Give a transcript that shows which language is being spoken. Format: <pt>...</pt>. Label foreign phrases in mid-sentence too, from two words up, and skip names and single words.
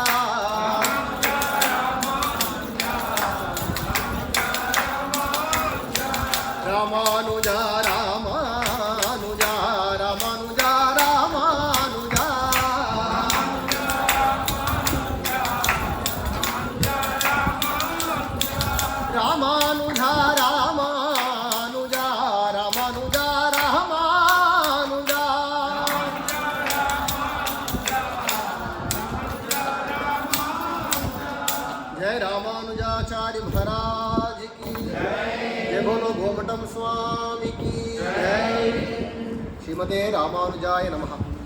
<ta>ராமானுஜா ராமானுஜா ராமானுஜா ராமானுஜா. ராமானுஜா ராமானுஜா ராமானுஜா ராமானுஜா.</ta> <hi>जय रामानुजाचार्य महाराज की जय, बोलो गोमटम स्वामी की जय.</hi> <sa>श्रीमते रामानुजाय नमः.</sa>